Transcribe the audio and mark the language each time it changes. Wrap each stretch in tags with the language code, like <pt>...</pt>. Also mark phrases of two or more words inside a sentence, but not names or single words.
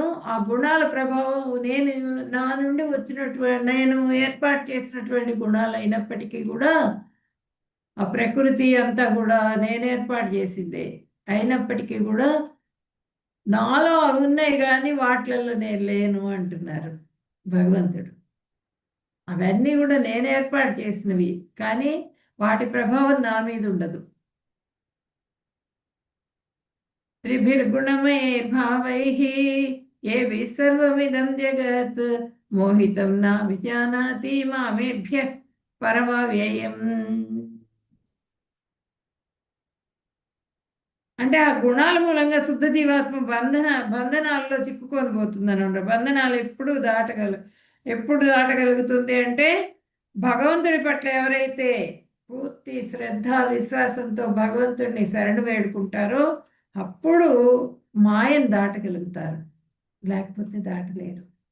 <te>ఆ గుణాల ప్రభావం నేను, నా నుండి వచ్చినటువంటి, నేను ఏర్పాటు చేసినటువంటి గుణాలు అయినప్పటికీ కూడా ఆ ప్రకృతి అంతా కూడా నేను ఏర్పాటు చేసిందే అయినప్పటికీ కూడా నాలో అవి ఉన్నాయి కానీ వాటిలలో నేను లేను అంటున్నారు భగవంతుడు. అవన్నీ కూడా నేను ఏర్పాటు చేసినవి కానీ వాటి ప్రభావం నా మీద ఉండదు.</te> <sa>त्रिभिर्गुणमयैर्भावैः येभिः सर्वमिदं जगत् मोहितं न विजानाति मामेभ्यः परमव्ययम्.</sa> <te>అంటే ఆ గుణాల మూలంగా శుద్ధ జీవాత్మ బంధనాల్లో చిక్కుకొని పోతుందని ఉండదు. బంధనాలు ఎప్పుడు దాటగలుగుతుంది అంటే భగవంతుడి పట్ల ఎవరైతే పూర్తి శ్రద్ధ విశ్వాసంతో భగవంతుడిని శరణు వేడుకుంటారో అప్పుడు మాయను దాటగలుగుతారు, లేకపోతే దాటలేరు.</te>